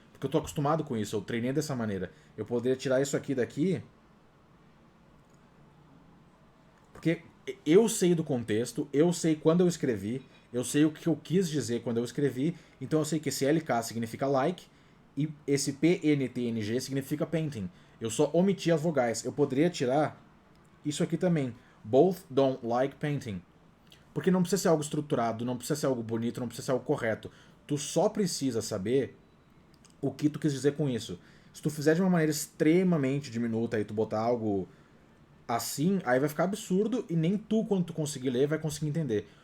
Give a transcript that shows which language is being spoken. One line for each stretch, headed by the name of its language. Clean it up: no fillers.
Portuguese: Porque eu tô acostumado com isso, eu treinei dessa maneira. Eu poderia tirar isso aqui daqui, porque eu sei do contexto, eu sei quando eu escrevi, eu sei o que eu quis dizer quando eu escrevi, então eu sei que esse LK significa like e esse PNTNG significa painting. Eu só omiti as vogais. Eu poderia tirar isso aqui também.
English: Both don't like painting.
Portuguese: Porque não precisa ser algo estruturado, não precisa ser algo bonito, não precisa ser algo correto. Tu só precisa saber o que tu quis dizer com isso. Se tu fizer de uma maneira extremamente diminuta e tu botar algo assim, aí vai ficar absurdo e nem tu, quando tu conseguir ler, vai conseguir entender.